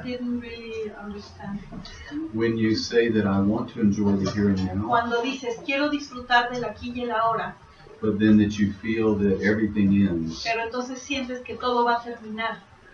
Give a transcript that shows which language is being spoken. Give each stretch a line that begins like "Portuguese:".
English: didn't really understand. When you say that I want to enjoy the here and now,
Spanish: Cuando dices quiero disfrutar del aquí y el ahora,
English: but then that you feel that everything ends,
Spanish: pero entonces sientes que todo va a terminar,